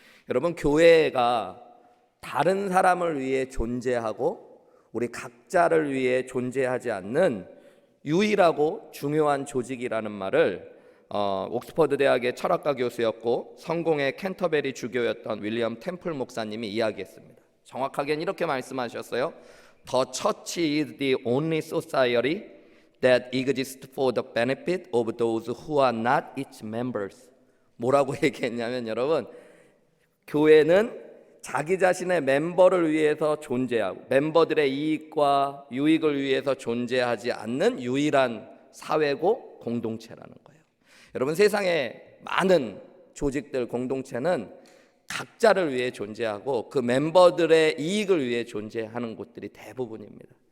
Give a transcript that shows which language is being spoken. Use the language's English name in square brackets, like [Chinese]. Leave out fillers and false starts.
[Korean] 여러분, 교회가 다른 사람을 위해 존재하고 우리 각자를 위해 존재하지 않는 유일하고 중요한 조직이라는 말을 옥스퍼드 대학의 철학과 교수였고 성공의 캔터베리 주교였던 윌리엄 템플 목사님이 이야기했습니다. 정확하게는 이렇게 말씀하셨어요. [English] The church is the only society that exists for the benefit of those who are not its members. [Korean] 뭐라고 얘기했냐면, 여러분, 교회는 자기 자신의 멤버를 위해서 존재하고 멤버들의 이익과 유익을 위해서 존재하지 않는 유일한 사회고 공동체라는 거예요. 여러분, 세상에 많은 조직들, 공동체는 각자를 위해 존재하고 그 멤버들의 이익을 위해 존재하는 곳들이 대부분입니다.